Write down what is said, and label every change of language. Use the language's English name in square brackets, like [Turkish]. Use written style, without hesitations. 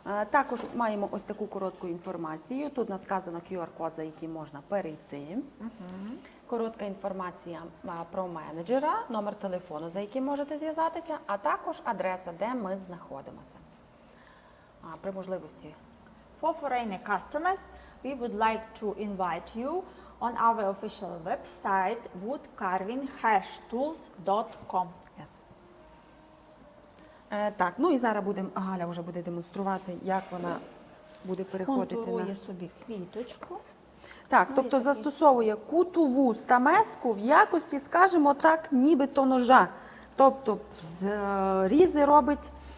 [Ukrainian] Також маємо ось таку коротку інформацію. Тут нас сказано QR-код, за яким можна перейти. Коротка інформація про менеджера, номер телефону, за яким можете зв'язатися, а також адреса, де ми знаходимося. При можливості. [English] For foreign customers, we would like to invite you on our official website woodcarvinghashtools.com. Yes. [Ukrainian] Так, ну і зараз Галя вже буде демонструвати, як вона буде переходити Контурує на... собі квіточку. Так, Ну, тобто є такий. застосовує кутову стамеску в якості, скажімо так, нібито ножа. Тобто різи робить,